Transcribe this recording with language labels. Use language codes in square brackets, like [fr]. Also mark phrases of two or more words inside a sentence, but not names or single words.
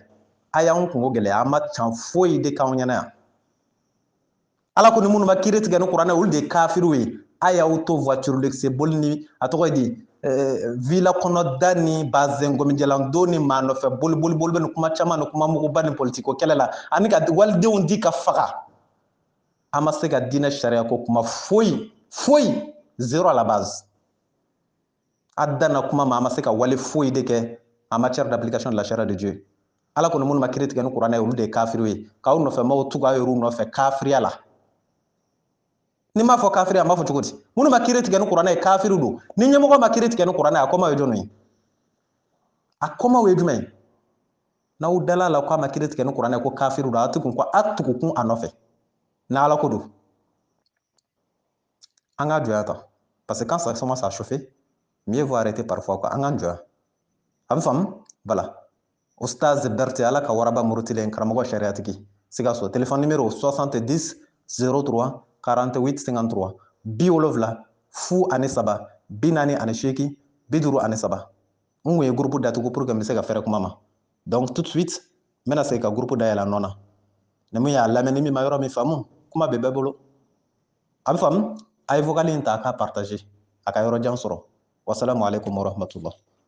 [bm] a y'anw kungo gɛlɛya a ma can foyi de k'anw ɲɛna yan ala ko ni minnu ma kiiri tigɛ ni kuranɛ olu de ye kafiriw ye a y'aw to [fr] voiture luxe [bm] boli ni a tɔgɔ ye di villa kɔnɔda ni bazɛn gɔmijɛlandon ni maa nɔfɛ boli bɛ ni kuma caman ni kuma muguba ni politiko kɛlɛ la ani ka walidenw di ka faga an ma se ka diinɛ sariya ko kuma foyi [fr] zéro à la base [bm] a danna kuma ma an ma se ka wale foyi de kɛ [fr] en matière d'application de la charia de Dieu [bm] ala ko ni minnu ma kiiri tigɛ ni kuranɛ ye olu de ye kafiriw ye k'aw nɔfɛmaw tugu aw yɛrɛw nɔfɛ kafiriya la ni m'a fɔ kafiri a m'a fɔ cogo di minnu ma kiiri tigɛ ni kuranɛ ye kafiriw don ni ɲɛmɔgɔ ma kiiri tigɛ ni kuranɛ ye a kɔmaw ye jɔnw ye a kɔmaw ye jumɛn ye n'aw dala la k'a ma kiiri tigɛ ni kuranɛ ye ko kafiriw don a tugukun a nɔfɛ ni ala ko don an k'a jɔya ta [fr] parce que quand ça commence à chauffer mieux vaut arrêter parfois quoi [bm] an k'an jɔya a bɛ faamu voilà Ustaz Berté ala ka waraba murutilen karamɔgɔ sariyatigi Sikaso [fr] téléphone numéro [bm] 70 03 48 53 70 03 48 53 n kun ye groupe datugu [fr] pour que [bm] n bɛ se ka fɛrɛ kuma ma [fr] donc tout de suite [bm] n bɛna segin ka groupe dayɛlɛ nɔ na ni min y'a lamɛn ni min ma yɔrɔ min faamu kuma bɛ bɛɛ bolo a bɛ faamu a ye vocal in ta a k'a partager a ka yɔrɔ jan sɔrɔ [ar] والسلام عليكم ورحمة الله